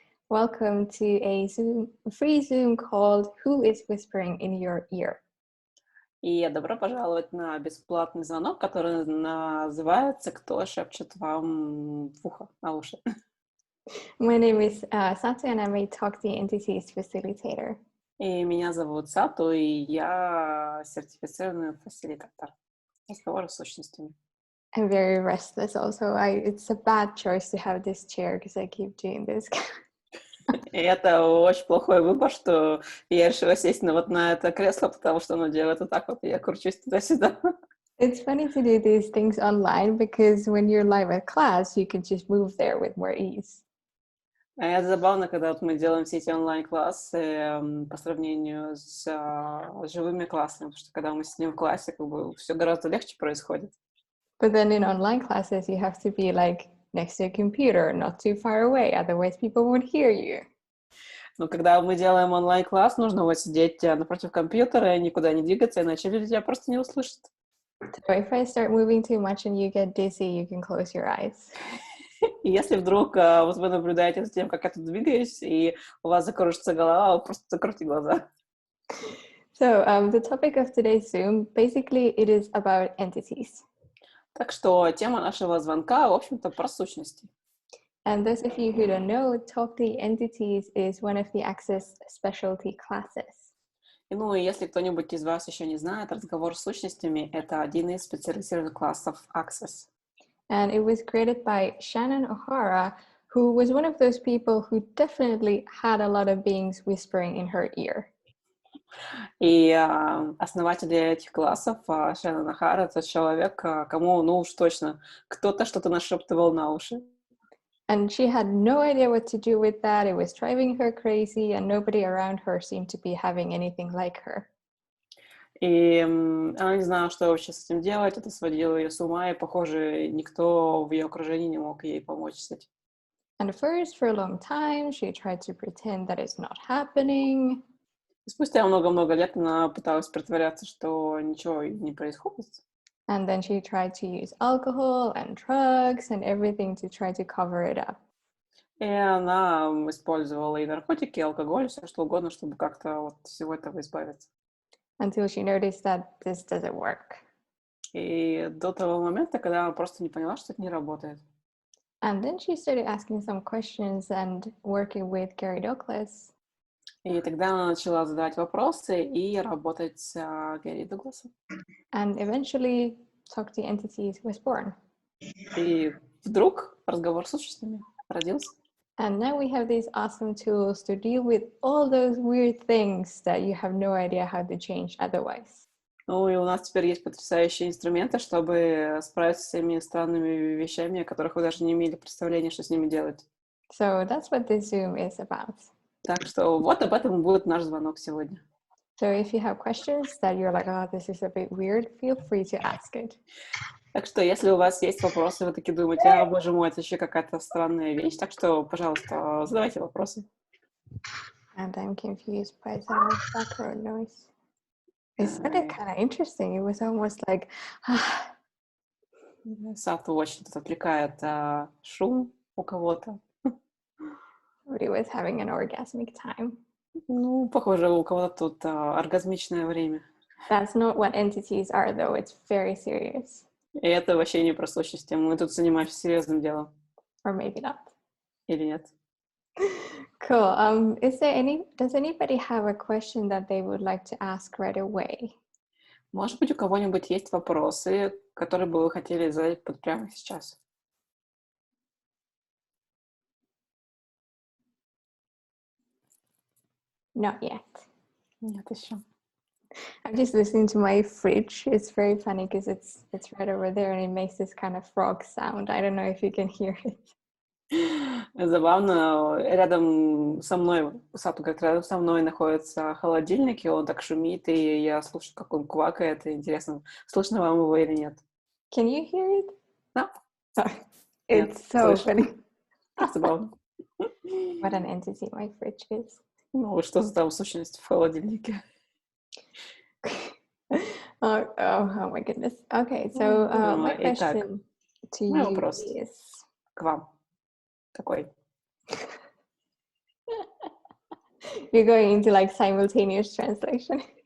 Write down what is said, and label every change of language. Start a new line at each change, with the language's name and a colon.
English: Welcome to a free Zoom called Who is Whispering in Your Ear?
Russian: И добро пожаловать на бесплатный звонок, который называется «Кто шепчет вам в ухо, на уши?».
English: My name is Satu, and I'm a Talk the Entities Facilitator.
Russian: И меня зовут Сату, и я сертифицированный фасилитатор. Разговоры с сущностями.
English: I'm very restless also. It's a bad choice to have this chair because I keep doing this.
Russian: И это очень плохой выбор, что я решила сесть на это кресло, потому что оно делает вот так вот, и я кручусь туда-сюда.
English: It's funny to do these things online because when you're live at class, you can just move there with more ease.
Russian: Это забавно, когда вот мы делаем все эти онлайн-классы по сравнению с живыми классами, потому что когда мы сидим в классе, как бы все гораздо легче происходит.
English: But then in online classes, you have to be like next to a computer, not too far away, otherwise people won't hear you.
Russian: Но когда мы делаем онлайн-класс, нужно вот сидеть напротив компьютера и никуда не двигаться, иначе люди тебя просто не услышат.
English: So if I start moving too much and you get dizzy, you can close your eyes.
Russian: И если вдруг вот вы наблюдаете за тем, как я тут двигаюсь, и у вас закружится голова, вы просто закройте глаза.
English: So the topic of today's Zoom, basically it is about entities.
Russian: Так что тема нашего звонка, в общем-то, про сущности.
English: And those of you who don't know, Talk the Entities is one of the Access specialty classes.
Russian: И если кто-нибудь из вас еще не знает, разговор с сущностями — это один из специализированных классов Access.
English: And it was created by Shannon O'Hara, who was one of those people who definitely had a lot of beings whispering in her ear.
Russian: И основатель этих классов, Шеннон Охара, это человек, кому, уж точно, кто-то что-то нашептывал на уши.
English: And she had no idea what to do with that. It was driving her crazy, and nobody around her seemed to be having anything like her.
Russian: И она не знала, что вообще с этим делать, это сводило ее с ума, и, похоже, никто в ее окружении не мог ей помочь с этим.
English: And first, for a long time, she tried to pretend that it's not happening.
Russian: И спустя много-много лет она пыталась притворяться, что ничего не происходит.
English: And then she tried to use alcohol and drugs and everything to try to cover it up.
Russian: И она использовала и наркотики, и алкоголь, все что угодно, чтобы как-то от всего этого избавиться.
English: Until she noticed that this doesn't work.
Russian: И до того момента, когда она просто не поняла, что это не работает.
English: And then she started asking some questions and working with Gary Douglas.
Russian: И тогда она начала задавать вопросы и работать с Гэри Дугласом.
English: And eventually, Talk the Entities was born.
Russian: И вдруг разговор с сущностями родился.
English: And now we have these awesome tools to deal with all those weird things that you have no idea how to change otherwise.
Russian: И у нас теперь есть потрясающие инструменты, чтобы справиться с всеми странными вещами, о которых вы даже не имели представления, что с ними делать.
English: So that's what this Zoom is about.
Russian: Так что вот об этом будет наш звонок сегодня.
English: So if you have questions that you're like, oh, this is a bit weird, feel free to ask it.
Russian: Так что, если у вас есть вопросы, вы такие думаете, боже мой, это еще какая-то странная вещь, так что, пожалуйста, задавайте вопросы.
English: And I'm confused by some background noise. It sounded kind of interesting. It was almost like,
Russian: Сату очень тут отвлекает шум у кого-то.
English: somebody was having an orgasmic time.
Russian: Похоже, у кого-то тут оргазмичное время.
English: That's not what entities are, though. It's very serious.
Russian: И это вообще не про сущности. Мы тут занимаемся серьезным делом.
English: Or maybe not.
Russian: Или нет?
English: Cool. Does anybody have a question that they would like to ask right away?
Russian: Может быть, у кого-нибудь есть вопросы, которые бы вы хотели задать прямо сейчас?
English: Not yet.
Russian: Нет еще.
English: I'm just listening to my fridge. It's very funny because it's right over there and it makes this kind of frog sound. I don't know if you can hear it.
Russian: Забавно, рядом со мной, Сату говорит, рядом со мной находится холодильник, и он так шумит, и я слушаю, как он квакает, и интересно, слышно вам его или нет?
English: Can you hear it?
Russian: Да.
English: Sorry.
Russian: Нет,
English: It's so
Russian: слышу.
English: funny.
Russian: Забавно.
English: What an entity my fridge is.
Russian: Что за там сущность в холодильнике?
English: Oh my goodness. Okay, so my question To
Russian: Мой
English: you
Russian: вопрос
English: is...
Russian: к вам такой.
English: You're going into like simultaneous translation.